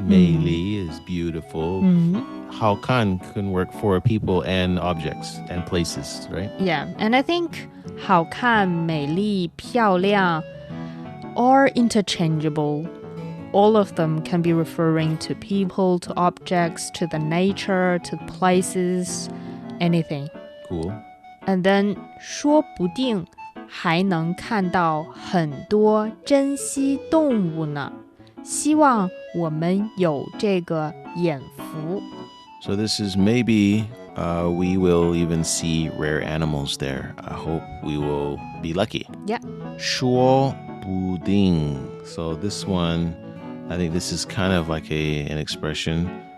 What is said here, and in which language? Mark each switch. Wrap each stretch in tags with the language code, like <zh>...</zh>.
<en>美丽 is beautiful. 好看 can work for people and objects and places, right? Yeah, and I think 好看,美丽,漂亮 are interchangeable. All of them can be referring to people, to objects, to the nature, to places, anything. Cool.</en> <zh>And then 说不定还能看到很多珍稀动物呢。希望我们有这个眼福。</zh> <en>So this is maybe we will even see rare animals there. I hope we will be lucky. Yeah.</en> <zh>说不定.</zh> <en>So this one, I think this is kind of like an expression.</en>